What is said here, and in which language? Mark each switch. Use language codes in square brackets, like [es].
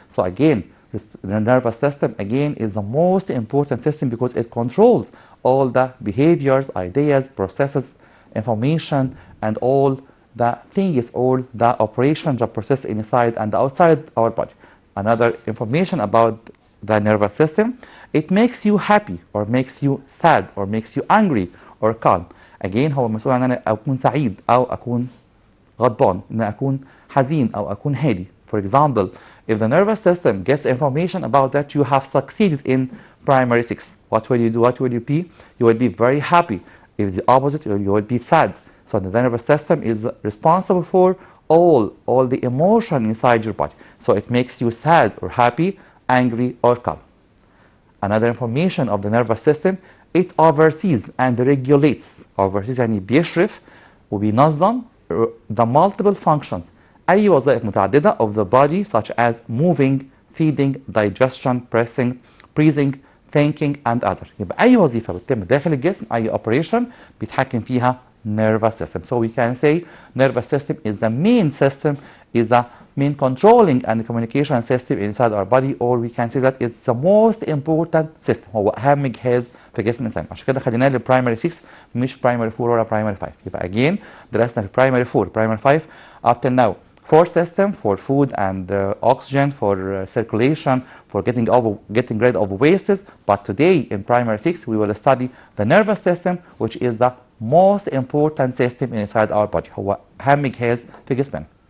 [en] So again, the nervous system again is the most important system because it controls all the behaviors, ideas, processes, information, and all the things, all the operations that process inside and outside our body. Another information about the nervous system, it makes you happy or makes you sad or makes you angry or calm. Again, [ar] هو مسؤول عن أنا أكون سعيد أو أكون غضبان، أن أكون حزين أو أكون هادي. [en] For example, if the nervous system gets information about that you have succeeded in primary 6, what will you do? What will you be? You will be very happy. If the opposite, you will be sad. So the nervous system is responsible for all the emotion inside your body. So it makes you sad or happy, angry or calm. Another information of the nervous system, it oversees and regulates. Oversees [ar] يعني بيشرف وبينظم [en] the multiple functions، [ar] أي وظائف متعددة [en] of the body such as moving, feeding, digestion, breathing, thinking and other. [ar] يبقى أي وظيفة بتتم داخل الجسم، أي operation بيتحكم فيها nervous system. [en] So we can say nervous system is the main system, is the main controlling and communication system inside our body, or we can say that it's the most important system. [ar] هو أهم جهاز في جسم الإنسان. عشان كده خليناه للبرايمري 6 مش برايمري 4 ولا برايمري 5. يبقى again درسنا في برايمري 4 برايمري 5 [en] up till now. For system, for food and oxygen, for circulation, for getting rid of wastes. But today in primary 6 we will study the nervous system, which is the most important system inside our body. [ar] هو أهم جهاز في جسمنا.